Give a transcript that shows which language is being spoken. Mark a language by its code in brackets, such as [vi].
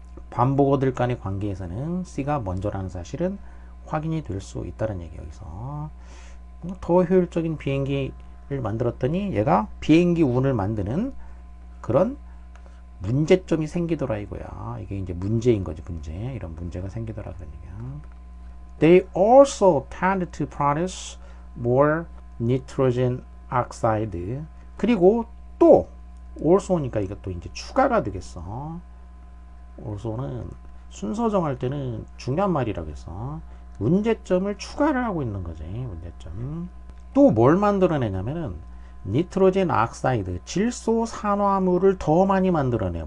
[ko] 반복어들 간의 관계에서는 C가 먼저라는 사실은 확인이 될 수 있다는 얘기 여기서. 더 효율적인 비행기를 만들었더니 얘가 비행기 운을 만드는 그런 문제점이 생기더라 이거야. 이게 이제 문제인 거지, 문제. 이런 문제가 생기더라 그런 얘기야. [en] They also tend to produce more nitrogen oxide. [ko] 그리고 또 also니까 이것도 이제 추가가 되겠어. also는 순서 정할 때는 중요한 말이라고 해서 문제점을 추가를 하고 있는 거지. 문제점. 또 뭘 만들어내냐면은 니트로젠 악사이드, 질소 산화물을 더 많이 만들어내요.